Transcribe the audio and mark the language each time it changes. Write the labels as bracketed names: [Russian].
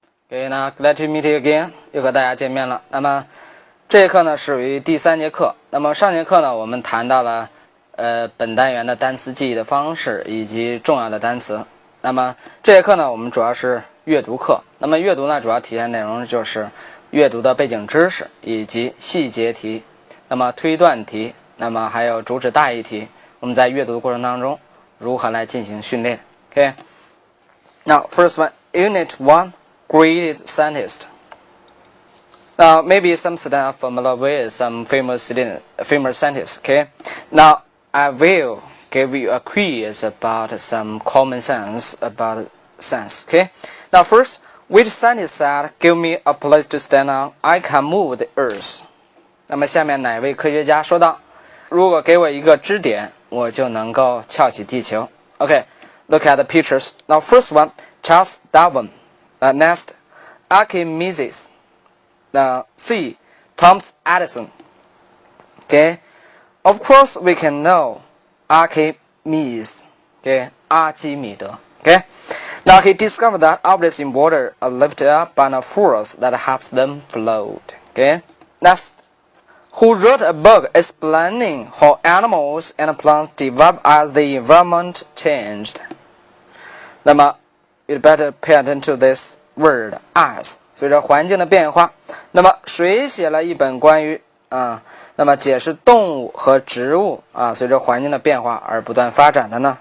[Chinese] Okay, 那 [English] glad to meet you again， [Chinese] 又和大家见面了。那么这节课呢属于第3节课。那么上节课呢我们谈到了本单元的单词记忆的方式以及重要的单词。那么这节课呢我们主要是阅读课。那么阅读呢主要体现内容就是阅读的背景知识以及细节题，那么推断题，那么还有主旨大意题。我们在阅读的过程当中如何来进行训练。 [English] Okay. Now first one, Unit 1. Great scientist. Now, maybe some students are familiar with some famous scientists. Okay. Now, I will give you a quiz about some common sense about science. Okay. Now, first, which scientist said, "Give me a place to stand on, I can move the earth." [Chinese] 那么下面哪位科学家说道：如果给我一个支点，我就能够翘起地球。 [English] Okay. Look at the pictures. Now, first one, Charles Darwin. Next, Archimedes. C, Thomas Edison. Okay, of course we can know Archimedes. Okay, 阿基米德.Okay, now he discovered that objects in water are lifted up by a force that helps them float. Okay, next, who wrote a book explaining how animals and plants develop as the environment changed? 那么 you better pay attention to this word as. [Chinese] 随着环境的变化，那么谁写了一本关于那么解释动物和植物随着环境的变化而不断发展的呢？